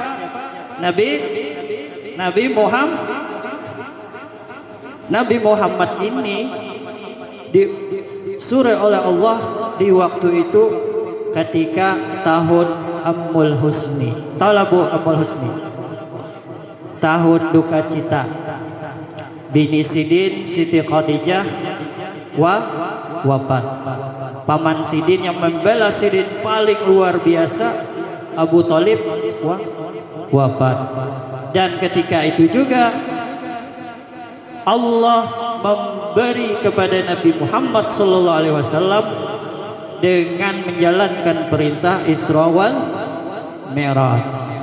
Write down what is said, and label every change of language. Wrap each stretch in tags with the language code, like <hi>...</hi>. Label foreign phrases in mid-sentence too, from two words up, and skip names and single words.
<id>Nabi Muhammad ini disuruh oleh Allah di waktu itu ketika tahun Amul Husni. Tahu Bu Amul Husni? Tahun duka cita.</id> <bjn>Bini Sidin, Siti Khadijah wafat.</bjn> <id>Paman Sidin yang membela Sidin paling luar biasa, Abu Thalib wafat. Dan ketika itu juga Allah memberi kepada Nabi Muhammad SAW dengan menjalankan perintah Isra wal Mi'raj.</id>